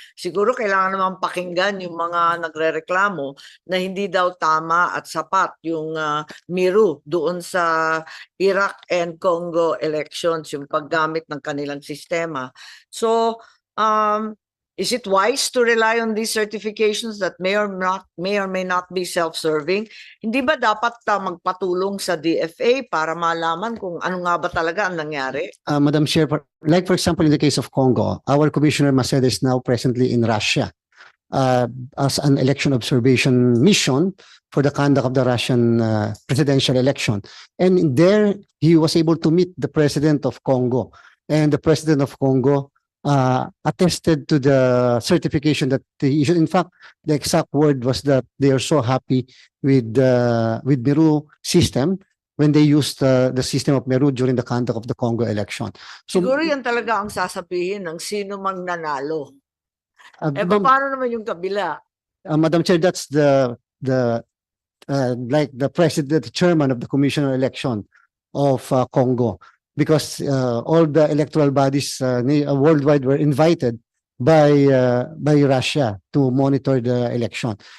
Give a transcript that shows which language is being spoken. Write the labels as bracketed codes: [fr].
[tl] Siguro kailangan naman pakinggan yung mga nagrereklamo na hindi daw tama at sapat yung Miru doon sa Iraq and Congo elections, yung paggamit ng kanilang sistema. [en] So, is it wise to rely on these certifications that may or may not be self-serving? [tl] Hindi ba dapat magpatulong sa DFA para malaman kung ano nga ba talaga ang nangyari? [en] Madam Chair, like for example, in the case of Congo, our Commissioner Maceda is now presently in Russia as an election observation mission for the conduct of the Russian presidential election. And there, he was able to meet the President of Congo. And the President of Congo attested to the certification that he issued. In fact, the exact word was that they are so happy with Miru system when they used the system of Meru during the conduct of the Congo election. So, [tl] Siguro yan talaga ang sasabihin ng sino mang nanalo. Eh, [en] Ma'am, [tl] paano naman yung kabila? [en] Madam Chair, that's the like the president, the chairman of the commission on election of Congo, because all the electoral bodies worldwide were invited by Russia to monitor the election.